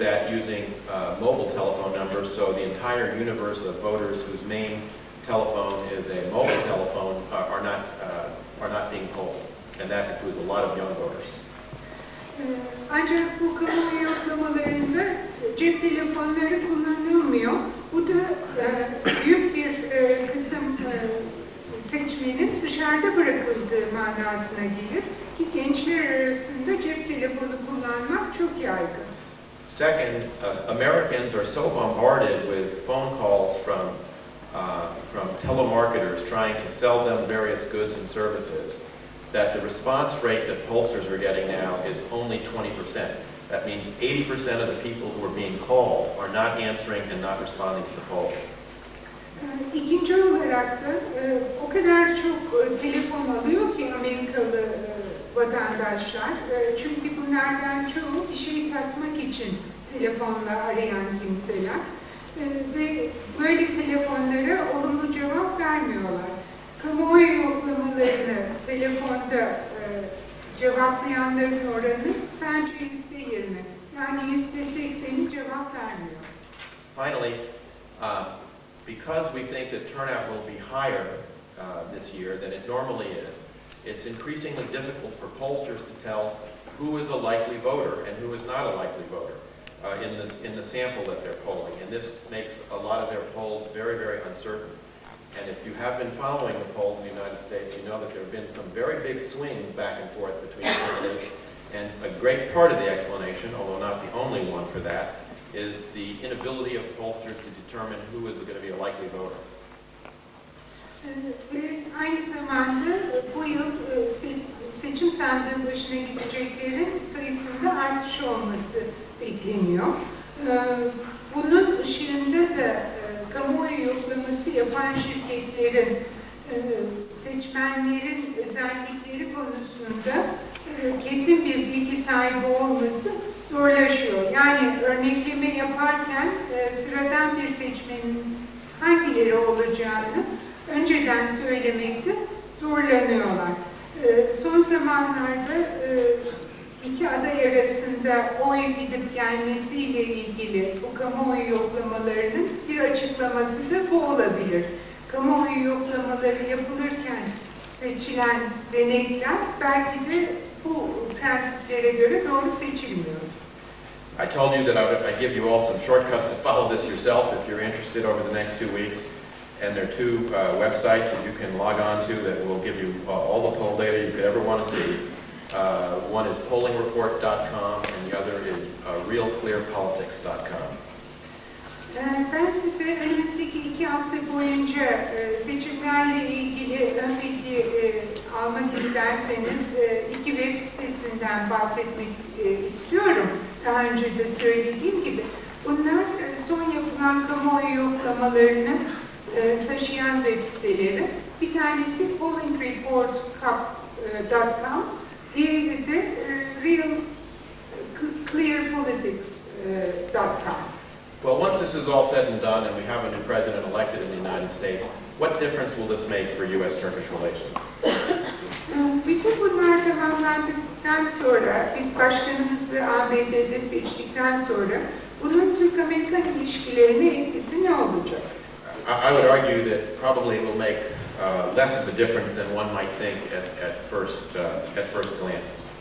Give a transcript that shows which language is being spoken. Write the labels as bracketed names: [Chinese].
[English] using mobile telephone numbers, so the entire universe of voters whose main telephone is a mobile telephone are not being polled, and that includes a lot of young voters. [Turkish] Ancak bu kamuoyu yoklamalarında cep telefonları kullanılmıyor. Bu da büyük bir kısım seçmenin dışarıda bırakıldığı manasına gelir ki gençler arasında cep telefonu kullanmak çok yaygın. [English] Second, Americans are so bombarded with phone calls from telemarketers trying to sell them various goods and services that the response rate that pollsters are getting now is only 20%. That means 80% of the people who are being called are not answering and not responding to the poll. [Turkish] İkinci olarak da o kadar çok telefon alıyor ki Amerikalı vatandaşlar. Çünkü bunlardan çoğu bir şey satmak için telefonla arayan kimseler. Ve böyle telefonlara olumlu cevap vermiyorlar. Kamuoyu yoklamalarını telefonda cevaplayanların oranı sadece %20. Yani %80'i cevap vermiyor. [English] Finally, because we think that turnout will be higher this year than it normally is, it's increasingly difficult for pollsters to tell who is a likely voter and who is not a likely voter in the sample that they're polling. And this makes a lot of their polls very, very uncertain. And if you have been following the polls in the United States, you know that there have been some very big swings back and forth between candidates. And a great part of the explanation, although not the only one for that, is the inability of pollsters to determine who is going to be a likely voter. [Turkish] Ve aynı zamanda bu yıl seçim sandığı başına gideceklerin sayısında artış olması bekleniyor. Bunun ışığında da kamuoyu yoklaması yapan şirketlerin seçmenlerin özellikleri konusunda kesin bir bilgi sahibi olması zorlaşıyor. Yani örnekleme yaparken sıradan bir seçmenin hangileri olacağını önceden söylemekte zorlanıyorlar. Son zamanlarda iki aday arasında oy gidip gelmesiyle ilgili bu kamuoyu yoklamalarının bir açıklaması da bu olabilir. Kamuoyu yoklamaları yapılırken seçilen denekler belki de bu prensiplere göre doğru seçilmiyor. [English] I told you that I'd give you all some shortcuts to follow this yourself if you're interested over the next 2 weeks. And there are two websites that you can log on to that will give you all the poll data you could ever want to see. One is pollingreport.com and the other is realclearpolitics.com. [Turkish] Ben size önümüzdeki 2 hafta boyunca seçimlerle ilgili ön bilgi almak isterseniz 2 web sitesinden bahsetmek istiyorum. Daha önce de söylediğim gibi. Bunlar son yapılan kamuoyu yoklamalarını taşıyan web siteleri. Bir tanesi pollingreport.com, diğeri de realclearpolitics.com. [English] Well, once this is all said and done and we have a new president elected in the United States, what difference will this make for U.S.-Turkish relations? [Turkish] Bütün bunlar tamamlandıktan sonra, biz başkanımızı ABD'de seçtikten sonra bunun Türk-Amerikan ilişkilerine etkisi ne olacak? [English] I would argue that probably it will make less of a difference than one might think at first glance.